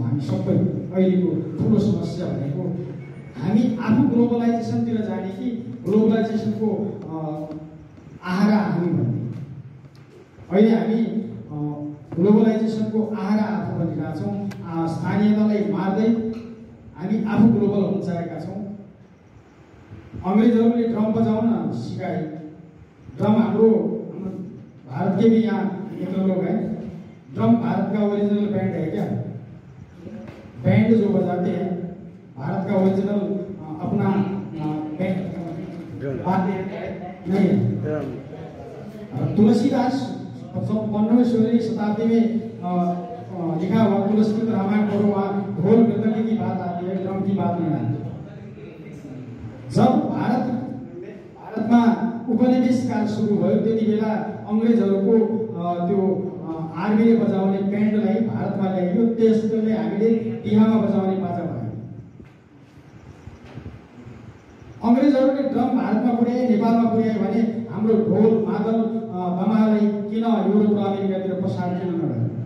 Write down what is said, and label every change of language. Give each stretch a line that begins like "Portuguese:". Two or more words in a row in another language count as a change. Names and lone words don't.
Nepali: हामी सबै अहिलेको ठुलो समस्या भनेको हामी आफू ग्लोबलाइजेसनतिर जाने कि ग्लोबलाइजेसनको आहारा हामी भन्ने। अहिले हामी ग्लोबलाइजेसनको आहारा आफू बनिरहेका छौँ। स्थानीयतालाई मार्दै हामी आफू ग्लोबल हुन चाहेका छौँ। अंग्रेजहरूले ड्रम बजाउन सिकाए।
Hindi: ड्रम हाम्रो भारत के भी यहाँ एक लोग हैं, ड्रम भारत का ओरिजिनल बैंड है क्या? बैंड जो बजाते हैं भारत का ओरिजिनल अपना बैंड नहीं है। तुलसीदास 15वीं शताब्दी में लिखा हुआ तुलसी रामायण पढ़ो, वहाँ ढोल मृदंगी की बात आती है, ड्रम की बात नहीं आती।
Nepali: जब भारतमा उपनिवेश काल सुरु भयो त्यति बेला अंग्रेजहरूको त्यो आर्मीले बजाउने ब्यान्डलाई भारतमा ल्याइयो। त्यसले हामीले बिहामा बजाउने बाजा भयो। अंग्रेजहरूले ड्रम भारतमा पुर्याए, नेपालमा पुर्याए भने हाम्रो ढोल मादल दमालाई किन युरोप र अमेरिकातिर प्रसार किन नगर्यो?